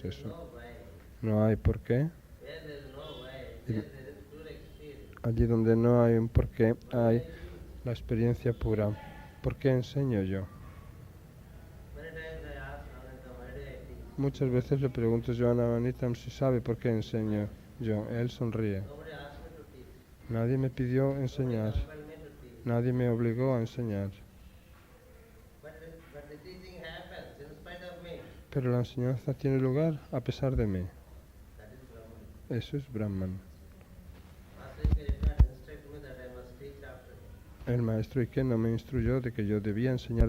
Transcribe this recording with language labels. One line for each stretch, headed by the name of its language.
English: There is
Spanish: eso.
English: no why.
Spanish: No hay por qué.
English: Where there is no why, there is pure experience.
Spanish: Allí donde no hay un por qué, hay la experiencia pura. ¿Por qué enseño yo?
English: Many times I ask Navneetam, why do I teach?
Spanish: Muchas veces le pregunto yo a Navneetam si sabe por qué enseño yo. Él sonríe.
English: Nobody asked me to teach.
Spanish: Nadie me pidió enseñar.
English: Compelled me to teach.
Spanish: Nadie me obligó a enseñar.
English: But the teaching happens in spite of me.
Spanish: Pero la enseñanza tiene lugar a pesar de mí.
English: That is Brahman.
Spanish: Eso es Brahman.
English: Master Ike did not instruct me that I must teach after him.
Spanish: El maestro Ike no me instruyó de que yo debía enseñar